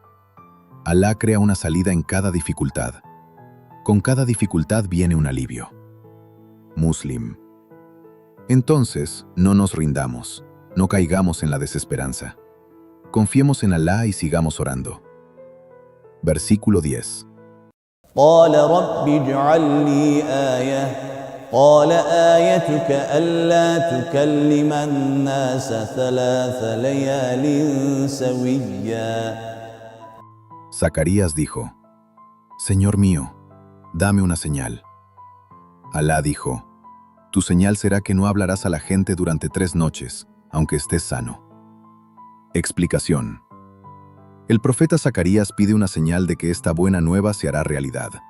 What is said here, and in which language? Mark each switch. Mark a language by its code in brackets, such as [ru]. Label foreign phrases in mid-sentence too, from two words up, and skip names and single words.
[es] Alá crea una salida en cada dificultad. Con cada dificultad viene un alivio. Muslim. Entonces, no nos rindamos, no caigamos en la desesperanza. Confiemos en Alá y sigamos orando. Versículo 10. [ar] قال رب اجعل لي آية قال آيتك ألا تكلم الناس 3 ليال سويا. [es] Zacarías dijo: Señor mío, dame una señal. Alá dijo: tu señal será que no hablarás a la gente durante 3 noches, aunque estés sano. Explicación. El profeta Zacarías pide una señal de que esta buena nueva se hará realidad.